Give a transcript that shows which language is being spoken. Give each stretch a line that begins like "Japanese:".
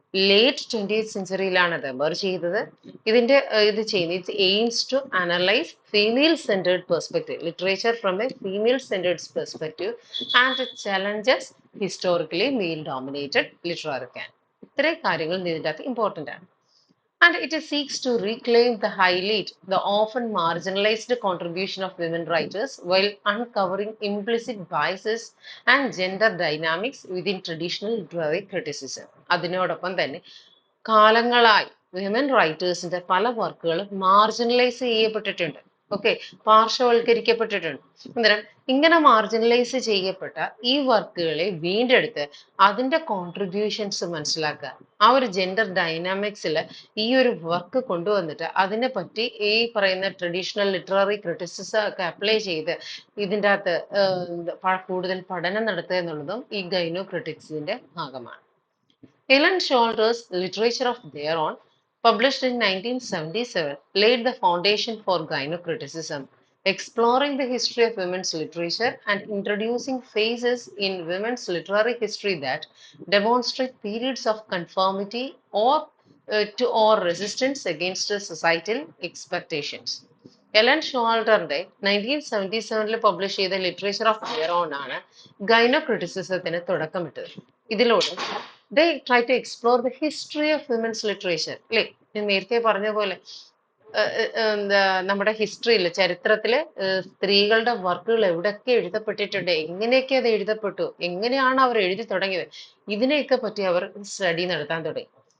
Malayalam: Late 20th സെഞ്ചുറിയിലാണ് അത് emerge ചെയ്തത്. ഇതിന്റെ ഇത് ചെയ്യുന്നത്
English: It aims to analyse female centred perspective literature from a female centred perspective and challenges historically male dominated literary canon.
Malayalam: ഇത്രയും കാര്യങ്ങൾ ഇതിൻ്റെ അകത്ത് ഇമ്പോർട്ടൻ്റ് ആണ്.
English: And it seeks to reclaim the highlight the often marginalized contribution of women writers while uncovering implicit biases and gender dynamics within traditional literary criticism.
Malayalam: അതിനോടൊപ്പം തന്നെ കാലങ്ങളായി women റൈറ്റേഴ്സിന്റെ പല വർക്കുകളും മാർജിനലൈസ് ചെയ്യപ്പെട്ടിട്ടുണ്ട്. ഓക്കെ, പാർശ്വവൽക്കരിക്കപ്പെട്ടിട്ടുണ്ട്. അന്നേരം ഇങ്ങനെ മാർജിനലൈസ് ചെയ്യപ്പെട്ട ഈ വർക്കുകളെ വീണ്ടെടുത്ത് അതിന്റെ കോൺട്രിബ്യൂഷൻസ് മനസ്സിലാക്കുക. ആ ഒരു ജെൻഡർ ഡൈനാമിക്സിൽ ഈ ഒരു വർക്ക് കൊണ്ടുവന്നിട്ട് അതിനെ പറ്റി ഈ പറയുന്ന ട്രഡീഷണൽ ലിറ്റററി ക്രിറ്റിസിസം ഒക്കെ അപ്ലൈ ചെയ്ത് ഇതിൻ്റെ അകത്ത് കൂടുതൽ പഠനം നടത്തുക എന്നുള്ളതും ഈ ഗൈനോ ക്രിറ്റിക്സിന്റെ ഭാഗമാണ്.
English: Helen Sholder's Literature of Their Own, published in 1977, laid the foundation for gynocriticism, exploring the history of women's literature and introducing phases in women's literary history that demonstrate periods of conformity or resistance against societal expectations.
Malayalam: Ellen ഷോൾഡറിന്റെ 1977 publish ചെയ്ത literature of their on ആണ് ഗൈനോ ക്രിറ്റിസിസത്തിന് തുടക്കമിട്ടത്. ഇതിലൂടെ
English: they try to explore the history of women's literature
Malayalam: അല്ലേ. ഞാൻ നേരത്തെ പറഞ്ഞ പോലെ എന്താ നമ്മുടെ ഹിസ്റ്ററിയിൽ ചരിത്രത്തില് സ്ത്രീകളുടെ വർക്കുകൾ എവിടെയൊക്കെ എഴുതപ്പെട്ടിട്ടുണ്ട്, എങ്ങനെയൊക്കെ അത് എഴുതപ്പെട്ടു, എങ്ങനെയാണ് അവർ എഴുതി തുടങ്ങിയത്, ഇതിനെയൊക്കെ പറ്റി അവർ സ്റ്റഡി നടത്താൻ തുടങ്ങി.